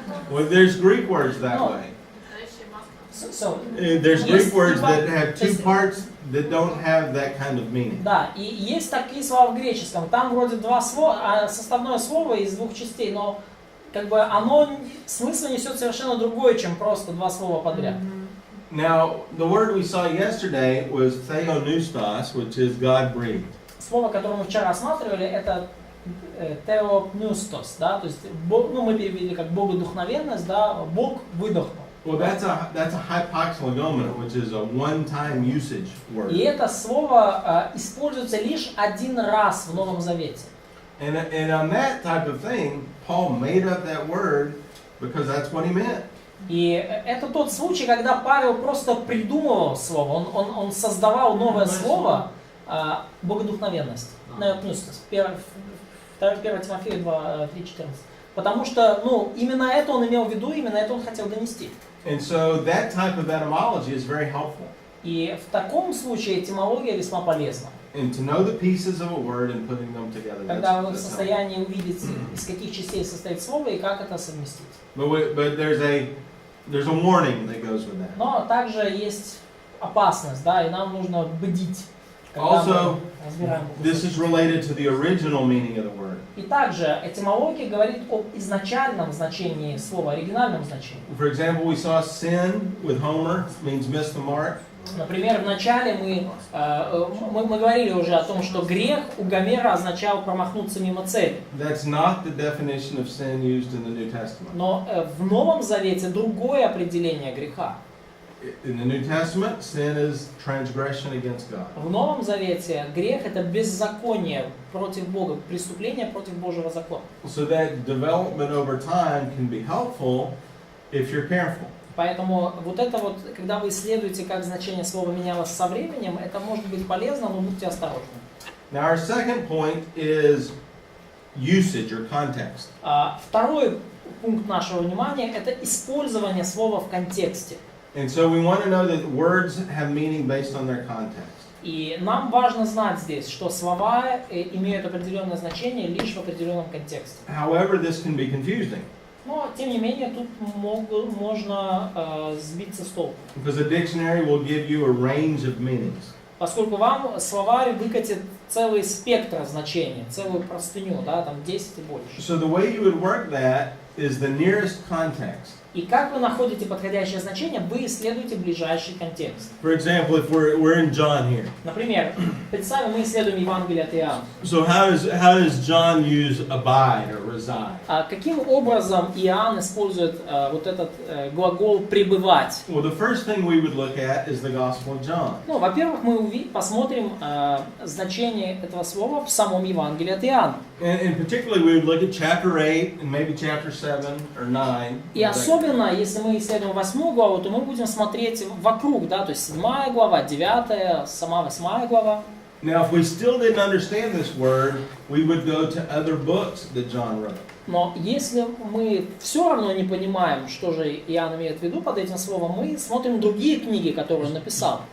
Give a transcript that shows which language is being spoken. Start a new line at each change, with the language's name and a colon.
English: Well, there's Greek words that way. There's Greek words that have two parts that don't have that kind of meaning.
Russian: Да, и есть такие слова в греческом. Там вроде два слова, составное слово из двух частей, но как бы оно смысл несет совершенно другое, чем просто два слова подряд.
English: Now, the word we saw yesterday was theopneustos, which is God breathed.
Russian: Слово, которое мы вчера рассматривали, это theopneustos, да, то есть мы перевели как богодухновенность, да, Бог выдохнул.
English: Well, that's a hypoxylogomena, which is a one-time usage word.
Russian: И это слово используется лишь один раз в Новом Завете.
English: And on that type of thing, Paul made up that word because that's what he meant.
Russian: И это тот случай, когда Павел просто придумывал слово, он создавал новое слово, богодухновенность, неопнюстос, 1 Тимофея 2:3-14. Потому что, именно это он имел в виду, именно это он хотел донести.
English: And so that type of etymology is very helpful.
Russian: И в таком случае этимология весьма полезна.
English: And to know the pieces of a word and putting them together.
Russian: Когда вы в состоянии увидеть, из каких частей состоит слово и как это совместить.
English: But there's a warning that goes with that.
Russian: Но также есть опасность, да, и нам нужно бдить, когда
English: Also,
Russian: мы разбираем
English: this is related to the original meaning of the word.
Russian: И также этимология говорит об изначальном значении слова, оригинальном значении.
English: For example, we saw sin with Homer means miss the mark.
Russian: Например, в начале мы говорили уже о том, что грех у Гомера означал промахнуться мимо цели.
English: That's not the definition of sin used in the New Testament.
Russian: Но в Новом Завете другое определение греха.
English: In the New Testament, sin is transgression against God.
Russian: В Новом Завете грех — это беззаконие против Бога, преступление против Божьего закона.
English: So that development over time can be helpful if you're careful.
Russian: Поэтому вот это вот, когда вы исследуете, как значение слова менялось со временем, это может быть полезно, но будьте осторожны.
English: Now our second point is usage or context.
Russian: Второй пункт нашего внимания — это использование слова в контексте.
English: And so we want to know that words have meaning based on their context.
Russian: И нам важно знать здесь, что слова имеют определенное значение лишь в определенном контексте.
English: However, this can be confusing.
Russian: Но, тем не менее, тут можно сбиться с толку.
English: Because a dictionary will give you a range of meanings.
Russian: Поскольку вам словарь выкатит целый спектр значений, целую простыню, да, там 10 и больше.
English: So the way you would work that is the nearest context.
Russian: И как вы находите подходящее значение, вы исследуете ближайший контекст.
English: For example, if we're in John here.
Russian: Например, представим, мы исследуем Евангелие от Иоанна.
English: So how does John use abide or reside?
Russian: Каким образом Иоанн использует вот этот глагол «пребывать»?
English: Well, the first thing we would look at is the Gospel of John.
Russian: Ну, во-первых, мы посмотрим значение этого слова в самом Евангелии от Иоанна.
English: And particularly we would look at chapter 8 and maybe chapter 7 or 9.
Russian: И особенно, если мы исследуем 8 главу, то мы будем смотреть вокруг, да, то есть 7 глава, 9, сама 8 глава.
English: Now, if we still didn't understand this word, we would go to other books that John wrote.
Russian: Но если мы все равно не понимаем, что же Иоанн имеет в виду под этим словом, мы смотрим другие книги, которые он написал.